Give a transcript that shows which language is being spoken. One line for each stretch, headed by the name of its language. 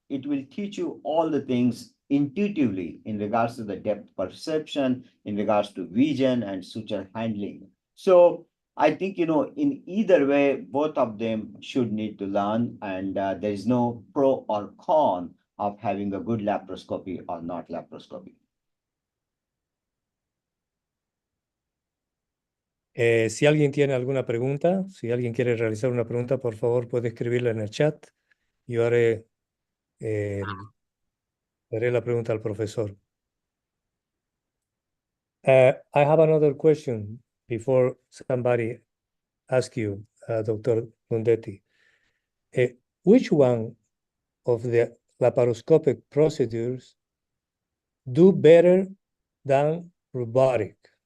English: It will teach you all the things intuitively in regards to the depth perception, in regards to vision and suture handling. So I think, in either way, both of them should need to learn, and there is no pro or con of having a good laparoscopy or not laparoscopy.
Spanish: Si alguien tiene alguna pregunta, si alguien quiere realizar una pregunta, por favor puede escribirla en el chat. Yo haré la pregunta al profesor.
English: I have another question before somebody asks you. Dr. Gundetti. Which one of the laparoscopic procedures do better than robotic?